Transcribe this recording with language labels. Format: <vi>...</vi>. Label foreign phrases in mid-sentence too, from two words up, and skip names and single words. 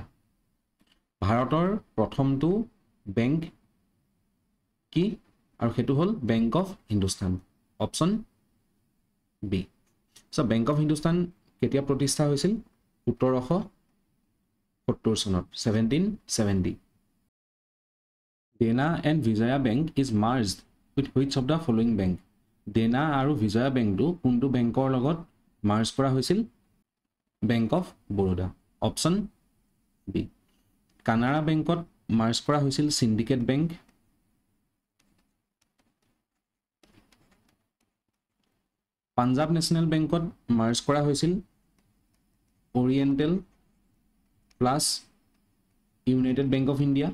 <as>ভাৰতৰ প্ৰথমটো বেংক কি? আৰু সেইটো হ'ল বেংক অফ হিন্দুস্তান।</as> <en>option B.</en> <as>So, Bank of Hindustan কেতিয়া প্ৰতিষ্ঠা হৈছিল? 1770 চনত 1770।</as> <en>Dena and Vijaya Bank is merged with which of the following bank?</en> <as>Dena আৰু Vijaya Bankটো কোনটো বেংকৰ লগত মাৰ্জ কৰা হৈছিল? Bank of Baroda।</as> <en>option B.</en> <as>কানাড়া বেংকত মাৰ্জ কৰা হৈছিল সিন্ডিকেট বেংক। পাঞ্জাব নেশ্যনেল বেংকত মাৰ্জ কৰা হৈছিল অৰিয়েণ্টেল প্লাছ ইউনাইটেড বেংক অফ ইণ্ডিয়া।</as>